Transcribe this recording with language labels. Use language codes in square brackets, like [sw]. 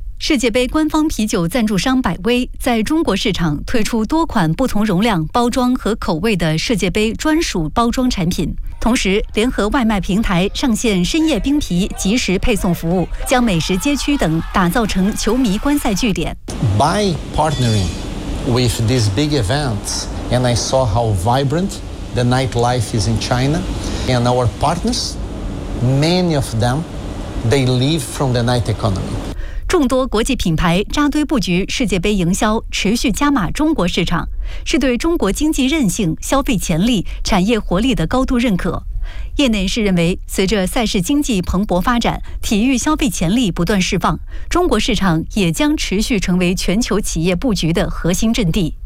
[zh] 世界杯官方啤酒赞助商百威在中国市场推出多款不同容量、包装和口味的世界杯专属包装产品，同时联合外卖平台上线深夜冰啤即时配送服务，将美食街区等打造成球迷观赛据点。 [en] By partnering with these big events and I saw how vibrant the nightlife is in China and our partners, many of them, they live from the night economy。 [zh] 众多国际品牌扎堆布局世界杯营销，持续加码中国市场，是对中国经济韧性、消费潜力、产业活力的高度认可。业内人士认为，随着赛事经济蓬勃发展，体育消费潜力不断释放，中国市场也将持续成为全球企业布局的核心阵地。